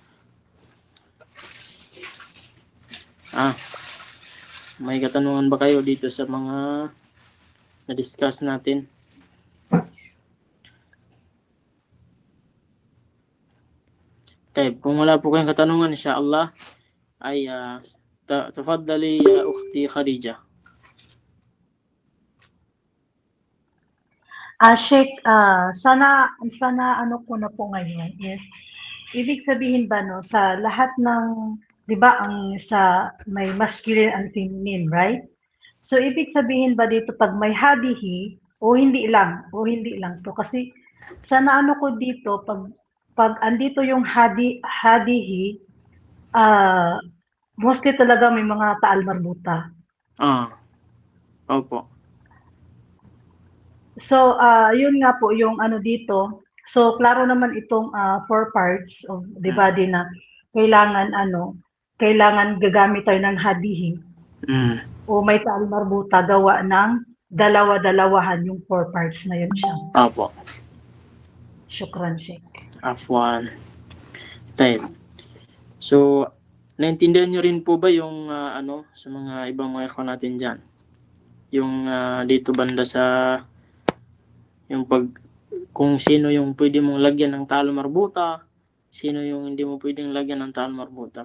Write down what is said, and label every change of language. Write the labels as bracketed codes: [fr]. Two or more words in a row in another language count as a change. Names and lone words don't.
[tl] May katanungan ba kayo dito sa mga na-discuss natin? Okay, kung wala po kayong katanungan, insyaAllah, ay [ar] تفضلي يا أختي [tl] Khadija. Sheikh, sana ano ko na po ngayon is, ibig sabihin ba no, sa lahat ng, di ba, ang may [en] masculine and feminine, [tl] right? So, ibig sabihin ba dito pag may hadihi, o hindi lang to, kasi sana ano ko dito, pag andito yung hadihi, mostly talaga may mga [ar] تاء مربوطة. [tl] Opo. So, yun nga po yung ano dito. So, klaro naman itong 4 [en] parts of the body [tl] na kailangan gagamit tayo ng hadihi. O may [ar] تاء مربوطة [tl] gawa ng dalawa-dalawahan yung 4 parts na yun siya. Opo. [ar] شكرا، شيخ. Afwan. [tl] Tayo. So, naintindihan nyo rin po ba yung sa mga ibang mga ikhwan natin dyan? Yung dito banda sa yung kung sino yung pwede mong lagyan ng [ar] تاء مربوطة, [tl] sino yung hindi mo pwedeng lagyan ng [ar] تاء مربوطة.